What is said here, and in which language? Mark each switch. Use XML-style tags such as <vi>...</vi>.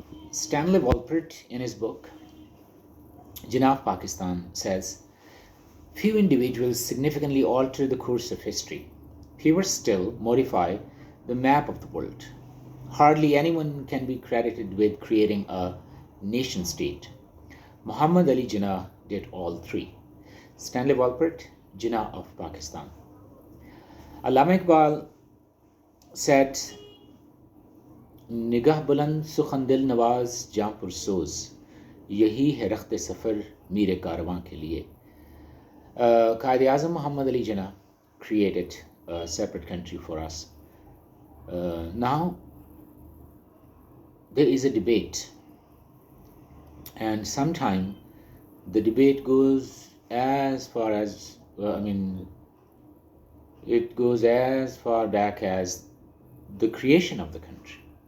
<en>Stanley Walpert, in his book Jinnah of Pakistan, says few individuals significantly alter the course of history. Fewer still modify the map of the world. Hardly anyone can be credited with creating a nation state. Muhammad Ali Jinnah did all three. Stanley Walpert, Jinnah of Pakistan. Allama Iqbal said,</en> <ur>نگاہ بلند سخن دل نواز جاں پرسوز یہی ہے رخت سفر میر کارواں کے لیے.</ur> <en>Quaid-e-Azam Muhammad Ali Jinnah created a separate country for us. Now there is a debate, and sometimes the debate goes as far as it goes as far back as the creation of the country.</en>